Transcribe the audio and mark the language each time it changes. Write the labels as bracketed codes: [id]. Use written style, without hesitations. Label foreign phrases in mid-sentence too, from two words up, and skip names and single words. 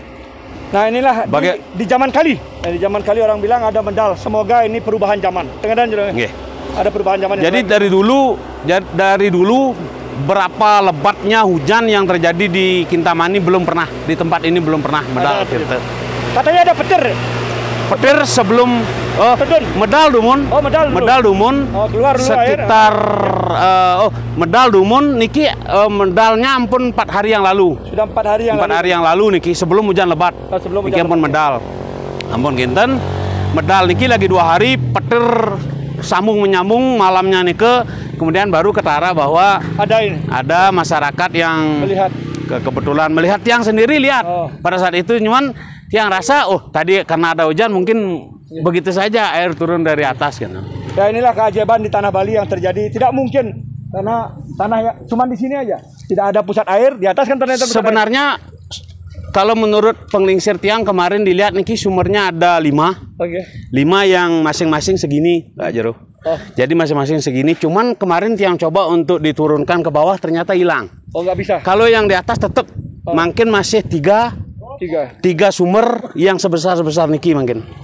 [id] Nah, inilah di zaman kali. Di zaman kali orang bilang ada medal. Semoga ini perubahan zaman. Tengadan juga. Okay. Ada perubahan zaman. Jadi dari dulu berapa lebatnya hujan yang terjadi di Kintamani belum pernah, di tempat ini belum pernah medal tirta. Katanya ada petir. Petir sebelum [ban] medal dumun. [id] Oh, medal dulu. [ban] Medal dumun. [id] Oh, keluar dulu [ban] sekitar medal dumun niki medalnya ampun [id] 4 hari yang lalu. Sudah 4 hari yang 4 hari yang lalu niki sebelum hujan lebat. Sebelum [ban] niki ampun medal. Ampun kinten. [id] Medal niki lagi 2 hari, petir sambung menyambung malamnya nike, kemudian baru ketara bahwa ada masyarakat yang melihat, kebetulan melihat, tiang sendiri lihat pada saat itu, cuman tiang rasa tadi karena ada hujan mungkin begitu saja air turun dari atas kan. Ya, inilah keajaiban di tanah Bali yang terjadi. Tidak mungkin karena tanah cuma di sini aja, tidak ada pusat air, di atas kan ternyata sebenarnya air. Kalau menurut penglingsir tiang kemarin dilihat niki sumbernya ada 5. Oke. 5 yang masing-masing segini, Pak Jero. Jadi masing-masing segini, cuman kemarin tiang coba untuk diturunkan ke bawah ternyata hilang. Nggak bisa. Kalau yang di atas tetap mungkin masih 3 sumber yang sebesar niki mungkin.